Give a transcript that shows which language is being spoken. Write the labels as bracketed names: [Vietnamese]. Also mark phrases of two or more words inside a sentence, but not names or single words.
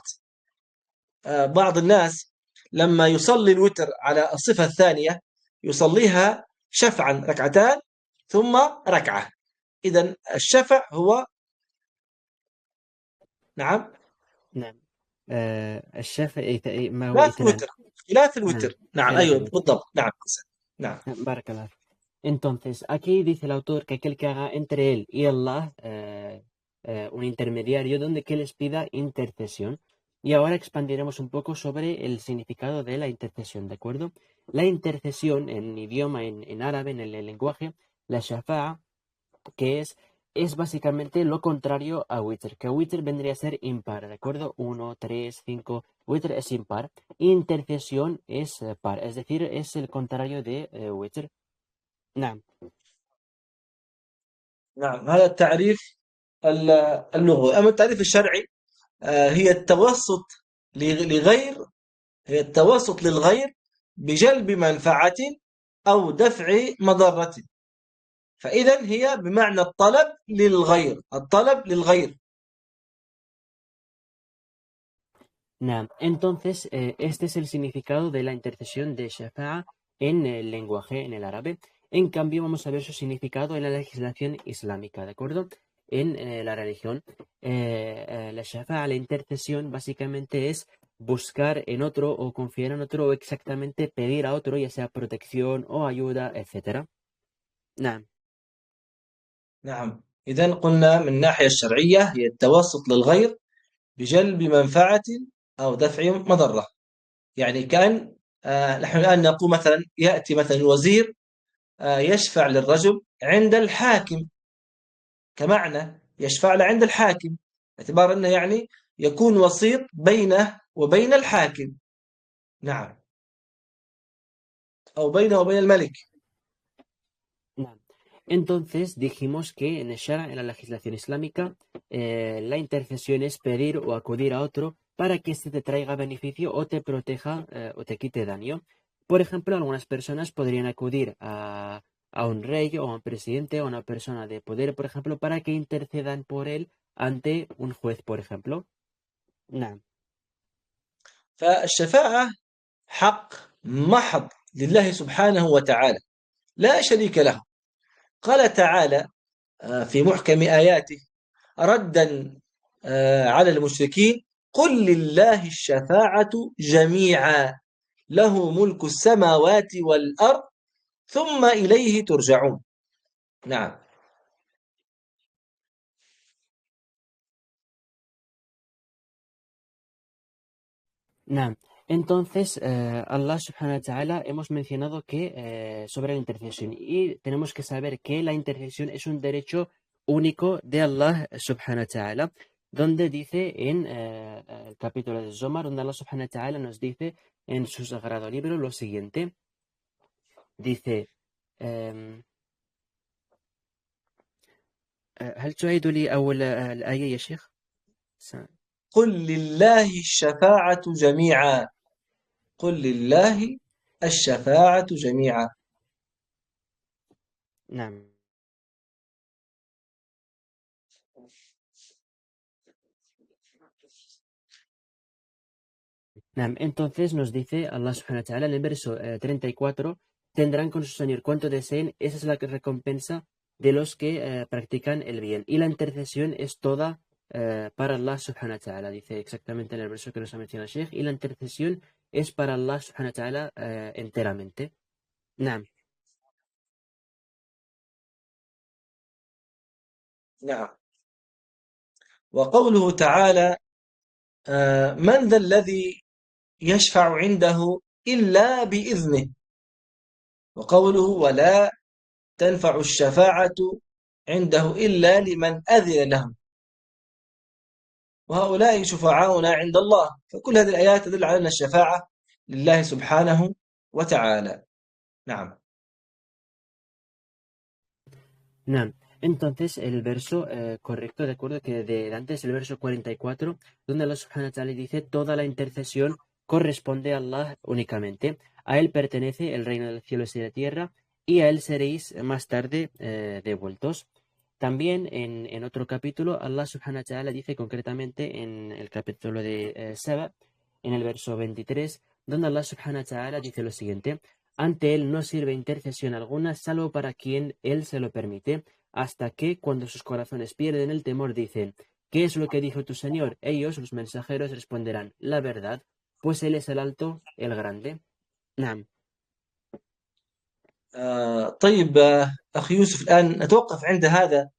[Arabic] بعض الناس لما يصلي الوتر على الصفة الثانية يصليها شفعا، ركعتان ثم ركعة. إذن الشفع هو نعم نعم. الشفع ما هو خلاف اثنان. الوتر. خلاف نعم، الوتر، نعم خلاف أيوه الوتر. بالضبط، نعم. نعم بارك الله فيك. [Spanish] Entonces, aquí dice el autor que aquel que haga entre él y Allah un intermediario donde que les pida intercesión. Y ahora expandiremos un poco sobre el significado de la intercesión, ¿de acuerdo? La intercesión en idioma, en árabe, en el lenguaje, la shafa'a, que es básicamente lo contrario a witr, que witr vendría a ser impar, ¿de acuerdo? 1, 3, 5, witr es impar, intercesión es par, es decir, es el contrario de witr. [Arabic] نعم. نعم، هذا التعريف اللغوي. أما التعريف الشرعي هي التوسط لغير، هي التوسط للغير بجلب منفعة أو دفع مضرة. فإذا هي بمعنى الطلب للغير، الطلب للغير. نعم. [Spanish] Entonces, este es el significado de la intercesión de shafa'a en el lenguaje, en el árabe. En cambio, vamos a ver su significado en la legislación islámica, ¿de acuerdo? En la religión, la shafa'a, la intercesión, básicamente es buscar en otro o confiar en otro o exactamente pedir a otro, ya sea protección o ayuda, etc. [Arabic] نعم. نعم، إذا قلنا من الناحية الشرعية هي التوسط للغير بجلب منفعة أو دفع مضرة. يعني كأن نحن الآن نقول مثلا يأتي مثلا الوزير يشفع للرجل عند الحاكم، كمعنى يشفع له عند الحاكم، باعتبار أنه يعني يكون وسيط بينه وبين الحاكم. نعم، أو بينه وبين الملك. نعم. [Spanish] Entonces dijimos que en el Shara, en la legislación islámica, la intercesión es pedir o acudir a otro para que éste te traiga beneficio o te proteja o te quite daño. Por ejemplo, algunas personas podrían acudir a un rey o a un presidente o a una persona de poder, por ejemplo, para que intercedan por él ante un juez, por ejemplo. [Arabic] نعم. فالشفاعة حق محض لله سبحانه وتعالى، لا شريك له. قال تعالى في محكم آياته ردا على المشركين: قل لله الشفاعة جميعا له ملك السماوات والأرض ثم إليه ترجعون. نعم. نعم. [Spanish] Entonces, [Arabic] الله سبحانه وتعالى [Spanish] hemos mencionado que sobre la intercesión y tenemos que saber que la intercesión es un derecho único de [Arabic] الله سبحانه وتعالى, [Spanish] donde dice en el capítulo de Zomar, donde [Arabic] الله سبحانه وتعالى [Spanish] nos dice en su sagrado libro lo siguiente. Dice, [Arabic] em, هل تعيد لي أول الآية يا شيخ؟ قل لله الشفاعة جميعا. قل لله الشفاعة جميعا. نعم. [Spanish] Nam, entonces nos dice [Arabic] الله سبحانه وتعالى [Spanish] en el verso 34, tendrán con su Señor cuanto deseen, esa es la recompensa de los que practican el bien. Y la intercesión es toda para [Arabic] الله سبحانه وتعالى, [Spanish] dice exactamente en el verso que nos ha mencionado el Sheikh, y la intercesión es para [Arabic] الله سبحانه وتعالى [Spanish] enteramente. Nam, [Arabic] نعم. وقوله تعالى من ذا الذي يشفع عنده إلا بإذنه. وقوله ولا تنفع الشفاعة عنده إلا لمن أذن له وهؤلاء شفعاؤنا عند الله. فكل هذه الآيات تدل على أن الشفاعة لله سبحانه وتعالى. نعم. nam. [Spanish] Entonces el verso correcto, de acuerdo, que de antes el verso 44, donde [Arabic] الله سبحانه وتعالى [Spanish] dice, toda la intercesión corresponde a Allah únicamente. A Él pertenece el reino de los cielos y de la tierra, y a Él seréis más tarde devueltos. También en otro capítulo, [Arabic] الله سبحانه وتعالى [Spanish] dice concretamente en el capítulo de Saba, en el verso 23, donde [Arabic] الله سبحانه وتعالى [Spanish] dice lo siguiente, ante Él no sirve intercesión alguna, salvo para quien Él se lo permite, hasta que, cuando sus corazones pierden el temor, dicen, ¿qué es lo que dijo tu Señor? Ellos, los mensajeros, responderán, la verdad, pues Él es el alto, el grande. [Arabic] Nam. طيب أخي يوسف، الآن نتوقف عند هذا